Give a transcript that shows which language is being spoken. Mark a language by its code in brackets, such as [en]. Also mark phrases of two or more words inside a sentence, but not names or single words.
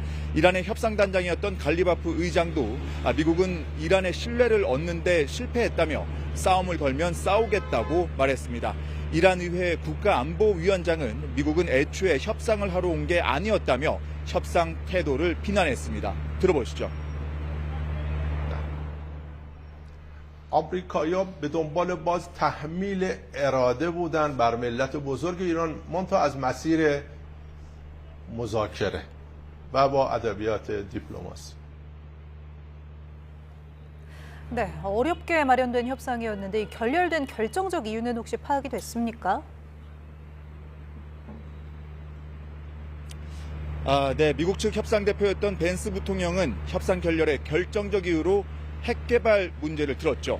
[ko] 이란의 협상단장이었던 갈리바프 의장도 미국은 이란의 신뢰를 얻는데 실패했다며 싸움을 걸면 싸우겠다고 말했습니다. 이란 의회 국가안보위원장은 미국은 애초에 협상을 하러 온 게 아니었다며 협상 태도를 비난했습니다. 들어보시죠. [fa] آمریکایی‌ها به دنبال باز تحمیل اراده بودن بر ملت بزرگ ایران منتها از مسیر مذاکره و با ادبیات دیپلماسی. [ko] 네, 어렵게 마련된 협상이었는데 이 결렬된 결정적 이유는 혹시 파악이 됐습니까? 네, 미국 측 협상 대표였던 벤스 부통령은 협상 결렬의 결정적 이유로 핵 개발 문제를 들었죠.